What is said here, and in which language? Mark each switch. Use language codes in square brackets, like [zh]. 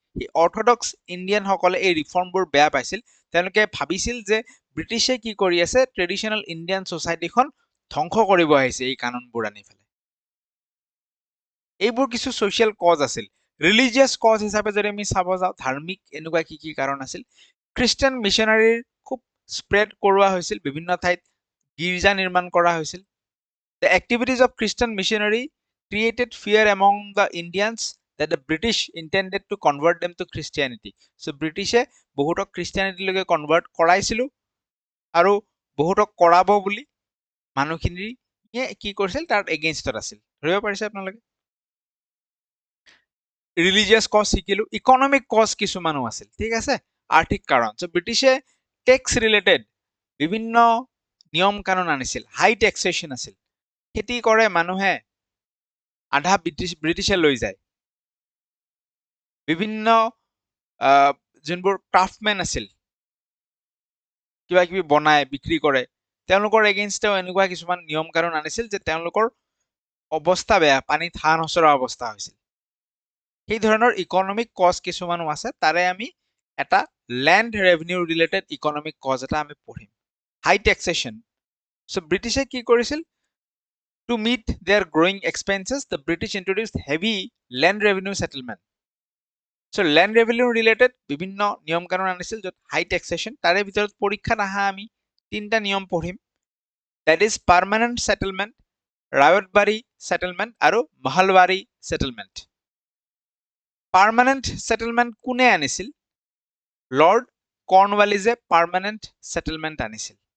[as] সেই অৰ্থডক্স ইণ্ডিয়ানসকলে এই ৰিফৰ্মবোৰ বেয়া পাইছিল। তেওঁলোকে ভাবিছিল যে ব্ৰিটিছে কি কৰি আছে, ট্ৰেডিশ্যনেল ইণ্ডিয়ান ছ'চাইটিখন ধ্বংস কৰিব আহিছে এই কানুনবোৰ আনি পেলাই। এইবোৰ কিছু ছ'চিয়েল কজ আছিল। ৰিলিজিয়াছ কজ হিচাপে যদি আমি চাব যাওঁ, ধাৰ্মিক এনেকুৱা কি কি কাৰণ আছিল, খ্ৰীষ্টান মিছনাৰীৰ খুব স্প্ৰেড কৰোৱা হৈছিল, বিভিন্ন ঠাইত গীৰ্জা নিৰ্মাণ কৰা হৈছিল। [en] The activities of Christian missionary created fear among the Indians that the British intended to convert them to Christianity. [as] So ব্ৰিটিছে বহুতক খ্ৰীষ্টিয়ানিটিলৈকে কনভাৰ্ট কৰাইছিল, আৰু বহুতক কৰাব বুলি মানুহখিনিয়ে কি কৰিছিল, তাৰ এগেইনষ্টত আছিল। ধৰিব পাৰিছে আপোনালোকে? ৰিলিজিয়াছ কজ শিকিলো, ইকনমিক কজ কিছুমানো আছিল। ঠিক আছে, আৰ্থিক কাৰণ। চ' ব্ৰিটিছে টেক্স ৰিলেটেড বিভিন্ন নিয়ম কানুন আনিছিল, হাই টেক্সেশ্যন আছিল। খেতি কৰে মানুহে, আধা ব্ৰিটিছে লৈ যায়। বিভিন্ন যোনবোৰ ক্ৰাফ্টমেন আছিল, কিবা কিবি বনাই বিক্ৰী কৰে, তেওঁলোকৰ এগেইনষ্টেও এনেকুৱা কিছুমান নিয়ম কানুন আনিছিল যে তেওঁলোকৰ অৱস্থা বেয়া, পানীত হাঁহ নচৰা অৱস্থা হৈছিল। সেই ধৰণৰ ইকনমিক কজ কিছুমানো আছে, তাৰে আমি এটা land revenue related economic cause এটা আমি পঢ়িম, হাই টেক্সেশ্যন। চ' ব্ৰিটিছে কি কৰিছিল, [en] to meet their growing expenses, the British introduced heavy land revenue settlement. So land revenue related [as] বিভিন্ন নিয়ম কানুন আনিছিল, য'ত হাই টেক্সেশ্যন। তাৰে ভিতৰত পৰীক্ষাত আহা আমি তিনিটা নিয়ম পঢ়িম, [en] that is permanent settlement, [as] ৰায়তবাৰী settlement আৰু মহলবাৰী settlement. পাৰ্মানেণ্ট সেটেলমেণ্ট কোনে আনিছিল, লৰ্ড কৰ্ণৱালিছে পাৰ্মানেণ্ট সেটেলমেণ্ট আনিছিল।